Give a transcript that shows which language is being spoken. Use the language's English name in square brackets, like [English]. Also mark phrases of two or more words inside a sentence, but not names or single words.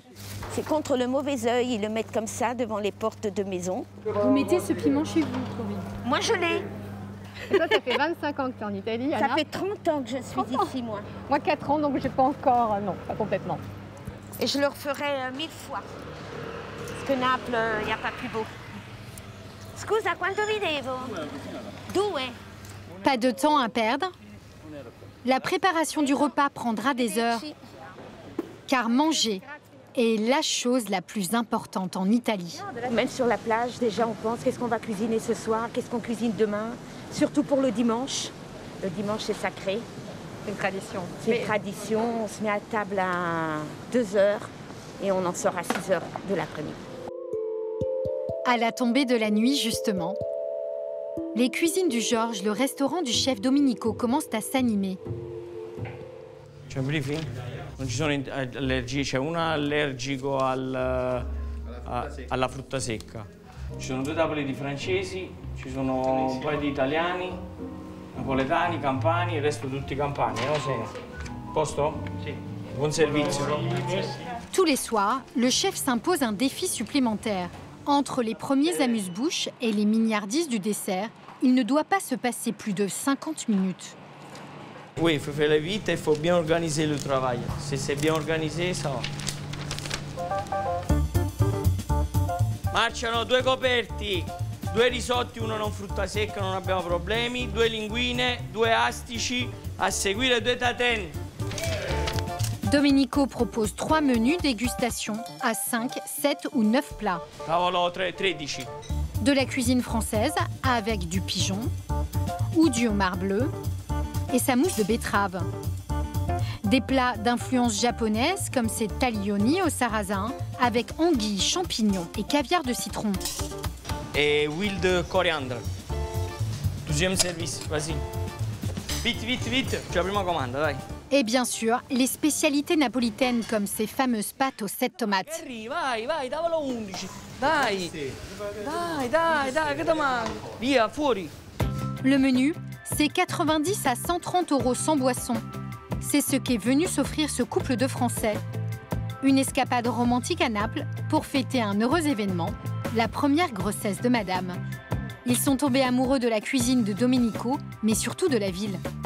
[French] C'est contre le mauvais œil, ils le mettent comme ça devant les portes de maison. Vous mettez ce piment chez vous, Corinne? Moi, je l'ai. Et toi, ça fait 25 ans que tu es en Italie, Anna. Ça fait 30 ans que je suis ici, moi. Moi, 4 ans, donc j'ai pas encore... non, pas complètement. Et je le referai 1000 fois. Parce que Naples, il n'y a pas plus beau. [Italian] Scusa, quanto vi devo? 2. [French] Pas de temps à perdre. La préparation du repas prendra des heures. Car manger est la chose la plus importante en Italie. Même sur la plage, déjà, on pense qu'est-ce qu'on va cuisiner ce soir, qu'est-ce qu'on cuisine demain. Surtout pour le dimanche. Le dimanche, c'est sacré. C'est une tradition. C'est une tradition. On se met à table à 2h et on en sort à 6h de l'après-midi. À la tombée de la nuit, justement, les cuisines du Georges, le restaurant du chef Domenico, commencent à s'animer. [Italian] C'è un briefing? Non ci sono allergie, c'è una allergico alla frutta secca. Ci sono 2 tavole di francesi, ci sono un paio di italiani, napoletani, campani, il resto tutti campani, non sono. Posto? Sì. Buon servizio. [French] Tous les soirs, le chef s'impose un défi supplémentaire. Entre les premiers amuse-bouches et les mignardises du dessert, il ne doit pas se passer plus de 50 minutes. Oui, il faut faire vite et il faut bien organiser le travail. Si c'est bien organisé, ça va. [Italian] Marciano 2 coperti, 2 risotti, 1 non frutta secca, non abbiamo problemi, 2 linguine, 2 astici, a seguire 2 tatin. [French] Domenico propose 3 menus dégustation à 5, 7 ou 9 plats. [Italian] Tavolo 13. [French] De la cuisine française avec du pigeon ou du homard bleu et sa mousse de betterave. Des plats d'influence japonaise comme ces taglioni au sarrasin avec anguilles, champignons et caviar de citron. Et huile de coriandre. Deuxième service, vas-y. Vite, vite, vite, [Italian] c'è la prima comanda, dai. [French] Et bien sûr, les spécialités napolitaines comme ces fameuses pâtes aux 7 tomates. [Italian] Vai, vai, tavolo 11. Dai, dai, che ti manca? Via, fuori. [French] Le menu, c'est 90 à 130 € sans boisson. C'est ce qu'est venu s'offrir ce couple de Français. Une escapade romantique à Naples pour fêter un heureux événement, la première grossesse de Madame. Ils sont tombés amoureux de la cuisine de Domenico, mais surtout de la ville.